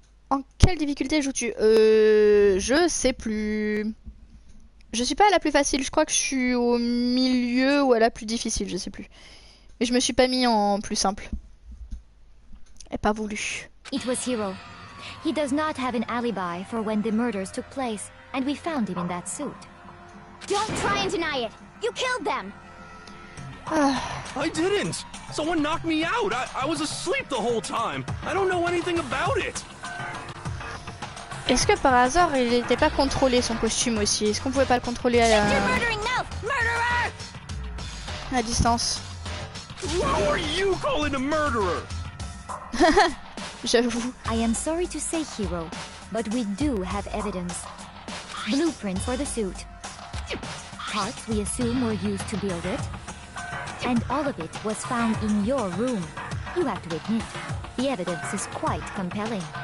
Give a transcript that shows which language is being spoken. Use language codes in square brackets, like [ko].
[fr] En quelle difficulté joues-tu? Je sais plus. Je suis pas à la plus facile, je crois que je suis au milieu ou à la plus difficile, je sais plus. Mais je me suis pas mis en plus simple. Et pas voulu. [en] It was Hiro. He does not have an alibi for when the murders took place, and we found him in that suit. Don't try and deny it. You killed them. I didn't! Someone knocked me out! I was asleep the whole time! I don't know anything about it! [fr] Est-ce que par hasard il n'était pas contrôlé son costume aussi? Est-ce qu'on pouvait pas le contrôler à distance? [en] Who are you calling a murderer? [fr] J'avoue. [en] I am sorry to say, Hiro, but we do have evidence. Blueprint for the suit. Parts we assume were used to build it. And all of it was found in your room. You have to admit, the evidence is quite compelling.